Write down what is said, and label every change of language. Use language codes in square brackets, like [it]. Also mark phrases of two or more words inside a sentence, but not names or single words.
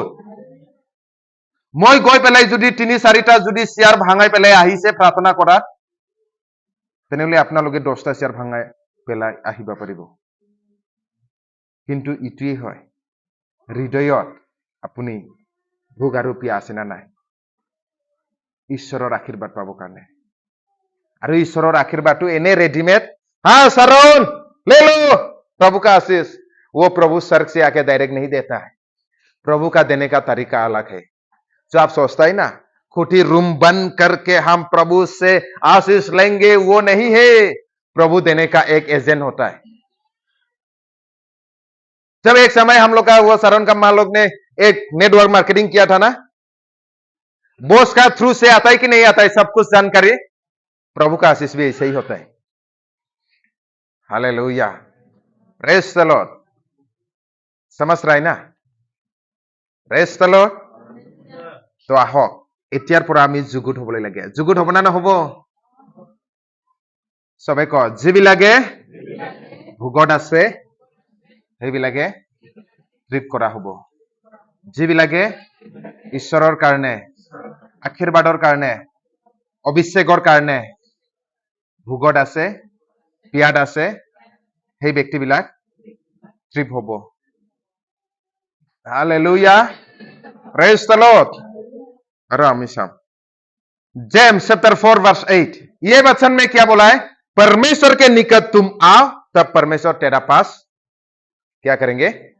[as] মই গৈ পেলাই যদি 3-4টা যদি চেয়াৰ ভাঙাই পেলাই আহিছে প্ৰাৰ্থনা কৰাত, তেনেহ'লে আপোনালোকে 10টা চেয়াৰ ভাঙাই পেলাই আহিব পাৰিব। কিন্তু ইটোৱেই হয়, হৃদয়ত আপুনি ভোগ আৰু পিয়াহ আছে না নাই ঈশ্বৰৰ আশীৰ্বাদ পাবৰ কাৰণে। আৰু ঈশ্বৰৰ [hi] आशीर्वाद एने रेडीमेड, हाँ शरण ले लो, प्रभु का आशीष। वो प्रभु स्वर्ग से आके डायरेक्ट नहीं देता है। प्रभु का देने का तरीका अलग है। जो आप सोचता है ना खुटी रूम बंद करके हम प्रभु से आशीष लेंगे, वो नहीं है। प्रभु देने का एक एजेंट होता है। जब एक समय हम लोग का वो शरण का मां लोग ने एक [en] network marketing [hi] किया था ना, बॉस का थ्रू से आता है कि नहीं आता है सब कुछ जानकारी, प्रभु का आशीष भी ऐसे ही होता है। [en] Hallelujah, praise the Lord. [hi] समझ रहा है ना? [en] Praise the Lord. [as] তো আহক এতিয়াৰ পৰা আমি যুগুত হবলৈ লাগে। যুগুত হব না নহব? সবে ক, যিবিলাকে ভোগত আছে সেইবিলাকে ট্ৰিট কৰা হব। যিবিলাকে ঈশ্বৰৰ কাৰণে, আশীৰ্বাদৰ কাৰণে, অভিষেকৰ কাৰণে ভোগত আছে, পিয়াত আছে, সেই ব্যক্তিবিলাক ট্ৰিপ হব। [en] Hallelujah, praise the Lord. [hi] रामिशम जेम्स [en] chapter 4 verse 8, [hi] ये वचन में क्या बोला है? परमेश्वर के निकट तुम आओ तब परमेश्वर तेरा पास क्या करेंगे?